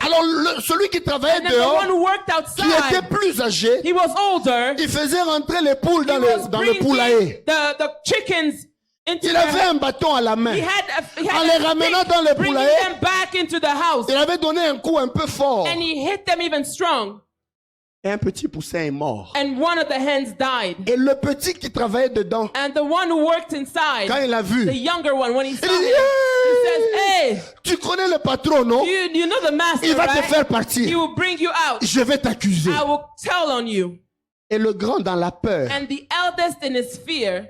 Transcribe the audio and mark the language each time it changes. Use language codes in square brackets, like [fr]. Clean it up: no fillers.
[fr] Alors celui qui travaillait [en] And then the [fr] dehors, [en] one who worked [fr] qui était [en] outside, [fr] plus âgé, [en] he was older. [fr] il faisait rentrer les poules [en] He [fr] dans [en] was [fr] le poulailler. [en] bringing the chickens into [fr] Il avait un bâton à la main. [en] he had [fr] En les ramenant dans le [en] bringing [fr] poulailler, [en] them back into the house. [fr] il avait donné un coup un peu fort. [en] And he hit them even strong. [fr] Et un petit poussin est mort. [en] And one of the hens died. [fr] Et le petit qui travaillait dedans, [en] And the one who worked inside, [fr] quand il a vu, [en] the younger one, when he saw [fr] il dit, [en] him, he says, hey, [fr] tu connais le patron, non? [en] you know the master, [fr] Il va te [en] right? [fr] faire [en] He [fr] partir. [en] will bring you out. [fr] Je vais t'accuser. [en] I will tell on you. [fr] Et le grand dans la peur, [en] And the eldest in his fear,